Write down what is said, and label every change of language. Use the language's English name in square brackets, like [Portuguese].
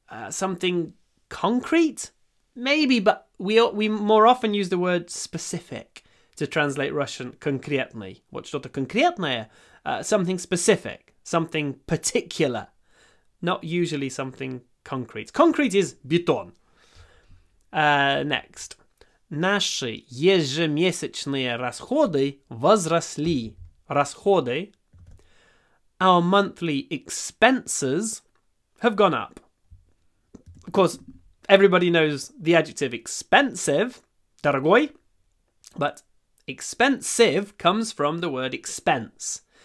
[English] Something concrete, maybe, but we more often use the word specific to translate Russian конкретный. [Russian] Вот что-то конкретное, [English] something specific, something particular, not usually something concrete. Concrete is бетон. Next. [Russian] Наши ежемесячные расходы возросли. Расходы. [English] Our monthly expenses have gone up. Of course, everybody knows the adjective expensive, дорогой, but expensive comes from the word expense.